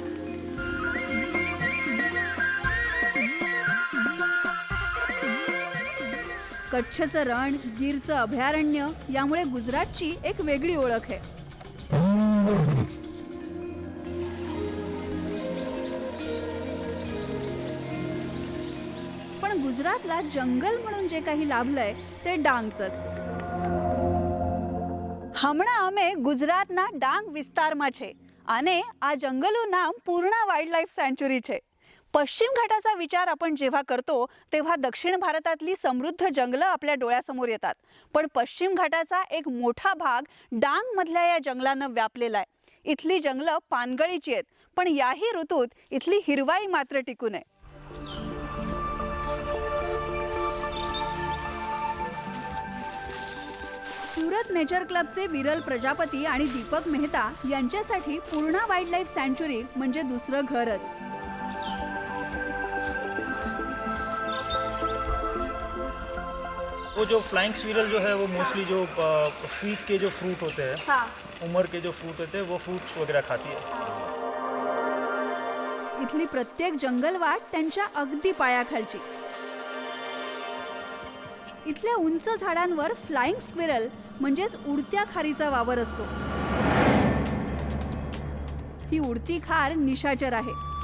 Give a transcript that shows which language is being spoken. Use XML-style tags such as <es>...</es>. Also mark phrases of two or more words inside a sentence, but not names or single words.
<mr>कच्छचं रण, गीरचं अभयारण्य यामुळे गुजरातची एक वेगळी ओळख आहे. पण गुजरातला जंगल म्हणून जे काही लाभलंय ते डांगचंच.</mr> <gu>હમણાં અમે ગુજરાતના ડાંગ વિસ્તારમાં છે અને આ જંગલનું નામ પૂર્ણા વાઇલ્ડ લાઇફ સેન્ચ્યુરી છે.</gu> <mr>पश्चिम घाटाचा विचार आपण जेव्हा करतो तेव्हा दक्षिण भारतातली समृद्ध जंगलं आपल्या डोळ्यासमोर येतात, पण पश्चिम घाटाचा एक मोठा भाग डांग मधल्या या जंगलानं व्यापलेला आहे. इथली जंगलं पानगळीची आहेत, पण याही ऋतूत इथली हिरवाई मात्र टिकून आहे. सुरत नेचर क्लबचे विरल प्रजापती आणि दीपक मेहता यांच्यासाठी पूर्णा वाईल्ड लाईफ सँच्युरी म्हणजे दुसरं घरच.</mr> <hi>वो जो</hi> <en>flying squirrel</en> <hi>जो है वो मोस्टली जो स्वीट के जो फ्रूट होते हैं, हाँ. उमर के जो फ्रूट होते हैं वो फ्रूट्स वगैरह खाती है.</hi> <mr>इथली प्रत्येक जंगलवाट त्यांच्या अगदी पायाखालची. इथल्या उंच झाडांवर</mr> <en>flying squirrel</en> <mr>म्हणजेच उडत्या खारीचा वावर असतो. ही उडती खार निशाचर आहे.</mr>